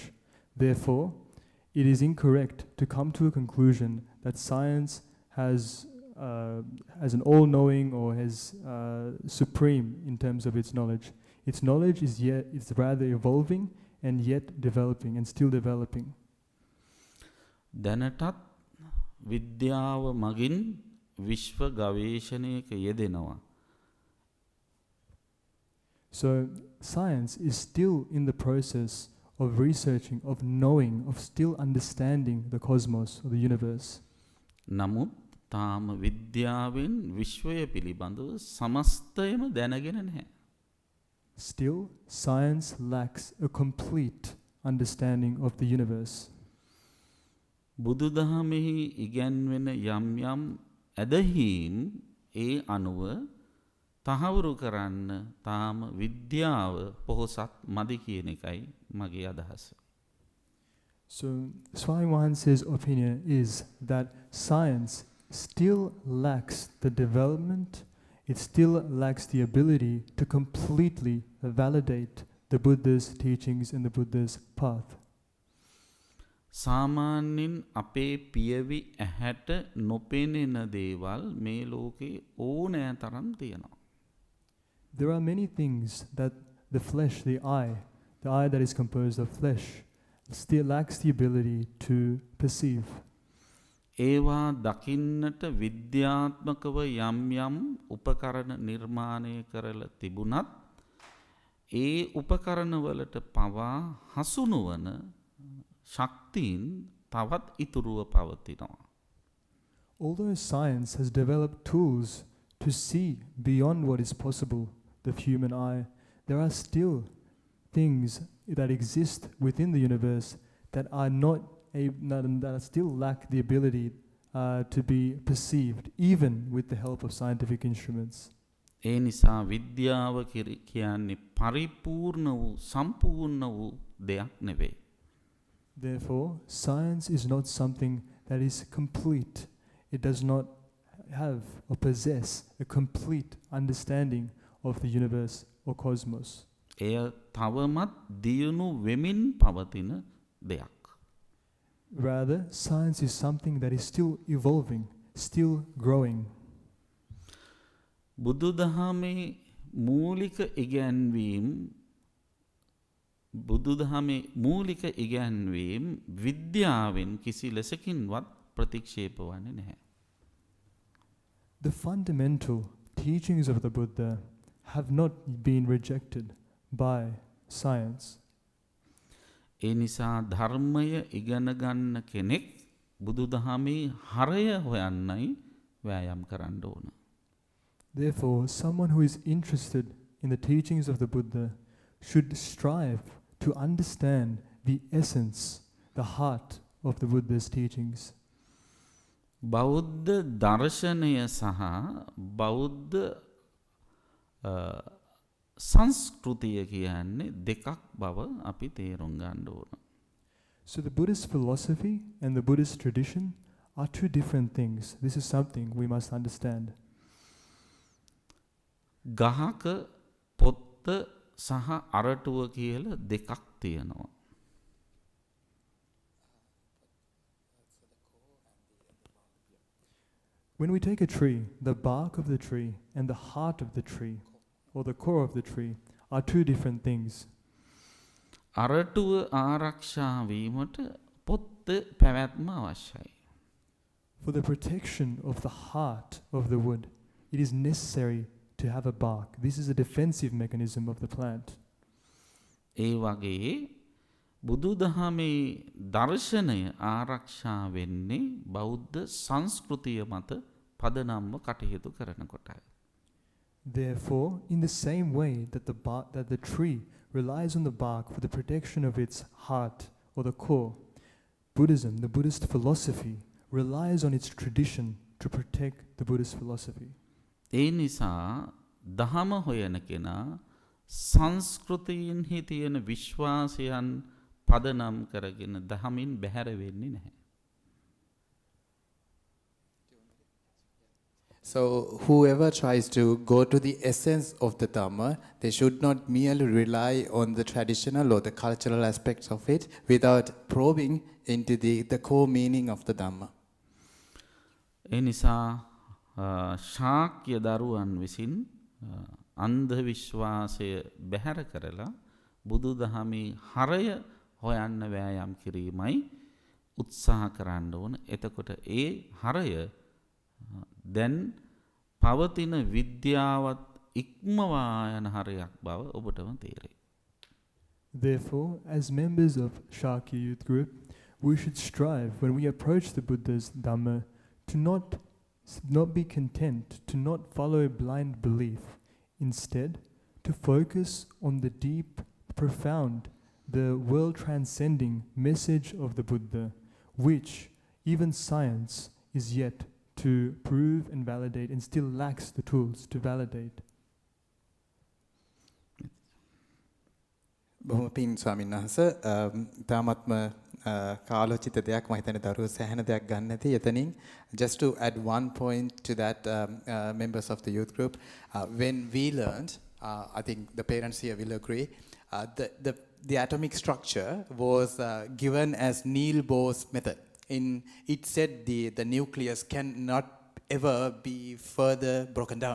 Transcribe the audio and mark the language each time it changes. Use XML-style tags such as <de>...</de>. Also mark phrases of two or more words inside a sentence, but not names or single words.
<en>Therefore, it is incorrect to come to a conclusion that science has an all-knowing or has supreme in terms of its knowledge. Its knowledge is rather evolving and yet developing and still developing.</en> <si>දැනටත් විද්‍යාව මගින් විශ්ව ගවේෂණයක යෙදෙනවා.</si> <en>So science is still in the process of researching, of knowing, of still understanding the cosmos or the universe.</en> <si>නමුත් තාම විද්‍යාවෙන් විශ්වය පිළිබඳව සමස්තයම දැනගෙන නැහැ.</si> <en>Still, science lacks a complete understanding of the universe.</en> <si>බුදුදහමෙහි ඉගැන්වෙන යම් යම් ඇදහීම් ඒ අනුව තහවුරු කරන්න තාම විද්‍යාව පොහොසත් මදි කියන එකයි මගේ අදහස.</si> <en>So Swami Mahansa's opinion is that science still lacks the development, it still lacks the ability to completely validate the Buddha's teachings and the Buddha's path.</en> <si>සාමාන්‍යයෙන් අපේ පියවි ඇහැට නොපෙනෙන දේවල් මේ ලෝකේ ඕනෑ තරම් තියෙනවා.</si> <en>There are many things that the flesh, the eye that is composed of flesh, still lacks the ability to perceive.</en> <si>ඒවා දකින්නට විද්‍යාත්මකව යම් යම් උපකරණ නිර්මාණය කරලා තිබුණත් ඒ උපකරණවලට පවා හසු නොවන ශක්තියින් තවත් ඉතුරුව පවතිනවා.</si> <en>Although science has developed tools to see beyond what is possible, the human eye, there are still things that exist within the universe that are that still lack the ability to be perceived, even with the help of scientific instruments.</en> <si>ඒ නිසා විද්‍යාව කියන්නේ පරිපූර්ණ වූ සම්පූර්ණ වූ දෙයක් නෙවෙයි.</si> <en>Therefore, science is not something that is complete. It does not have or possess a complete understanding of the universe or cosmos.</en> <si>එය තවමත් දියුණු වෙමින් පවතින දෙයක්.</si> <en>Rather, science is something that is still evolving, still growing.</en> <si>බුදුදහමේ මූලික ඉගැන්වීම් විද්‍යාවෙන් කිසි ලෙසකින්වත් ප්‍රතික්ෂේප වන්නේ නැහැ.</si> <en>The fundamental teachings of the Buddha have not been rejected by science.</en> <si>ඒ නිසා ධර්මය ඉගෙන ගන්න කෙනෙක් බුදුදහමේ හරය හොයන්නයි වෑයම් කරන්න ඕන.</si> <en>Therefore, someone who is interested in the teachings of the Buddha should strive to understand the essence, the heart of the Buddha's teachings.</en> <si>බෞද්ධ දර්ශනය සහ බෞද්ධ සංස්කෘතිය කියන්නේ දෙකක් බව අපි තේරුම් ගන්න ඕන.</si> <en>So the Buddhist philosophy and the Buddhist tradition are two different things. This is something we must understand.</en> <si>ගහක පොත්ත සහ අරටුව කියලා දෙකක් තියෙනවා.</si> <en>When we take a tree, the bark of the tree and the heart of the tree, or the core of the tree, are two different things.</en> <si>අරටුව ආරක්ෂා වීමට පොත්ත පැවැත්ම අවශ්‍යයි.</si> <en>For the protection of the heart of the wood, it is necessary to have a bark. This is a defensive mechanism of the plant.</en> <si>ඒ වගේ බුදුදහමේ දර්ශනය ආරක්ෂා වෙන්නේ බෞද්ධ සංස්කෘතිය මත පදනම්ව කටයුතු කරනකොටයි.</si> <en>Therefore, in the same way that the tree relies on the bark for the protection of its heart or the core, Buddhism, the Buddhist philosophy, relies on its tradition to protect the Buddhist philosophy.</en> <si>ඒ නිසා දහම හොයන කෙනා සංස්කෘතියින්හි තියෙන විශ්වාසයන් පදනම් කරගෙන දහමින් බැහැර වෙන්නේ නැහැ.</si> <en>So whoever tries to go to the essence of the Dhamma, they should not merely rely on the traditional or the cultural aspects of it without probing into the core meaning of the Dhamma.</en> <si>ඒ නිසා ශාක්‍ය දරුවන් විසින් අන්ධ විශ්වාසය බැහැර කරලා බුදු දහමේ හරය හොයන්න වෑයම් කිරීමයි උත්සාහ කරන්න ඕන. එතකොට ඒ හරය දැන් පවතින විද්‍යාවත් ඉක්මවා යන හරයක් බව ඔබටම තේරෙයි.</si> <en>Therefore, as members of Shakya youth group, we should strive when we approach the Buddha's Dhamma to not be content, to not follow blind belief. Instead, to focus on the deep, profound, the world-transcending message of the Buddha, which even science is yet to prove and validate and still lacks the tools to validate.</en> <si>බොහොම පිං ස්වාමීන් වහන්සේ තාමත්ම කාලෝචිත දෙයක් මම හිතන්නේ දරුවෝ සෑහෙන දෙයක් ගන්න නැති එතනින්</si> <en>just to add one point to that members of the youth group when we learned I think the parents here will agree the atomic structure was given as Niels Bohr's method. It said the nucleus cannot ever be further broken down.</en>